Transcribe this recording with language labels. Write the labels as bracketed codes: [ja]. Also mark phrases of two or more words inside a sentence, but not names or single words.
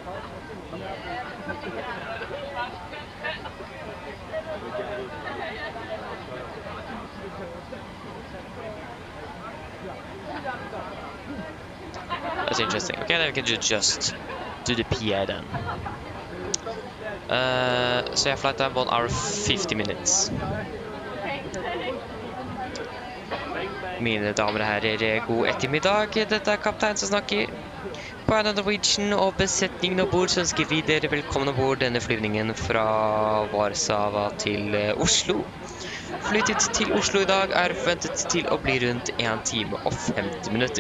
[en] That's interesting. Okay, then we can just do the PA then. So yeah, flight time 1 hour 50 minutes. [no] Mine damer og herrer, god ettermiddag. Dette er kaptein som snakker. På AMD Norwegian og besetningen om bord så ønsker vi dere velkommen om bord denne flyvningen fra Warsaw til Oslo. Flytid til Oslo i dag er forventet til å bli rundt 1 time og 50 minutter.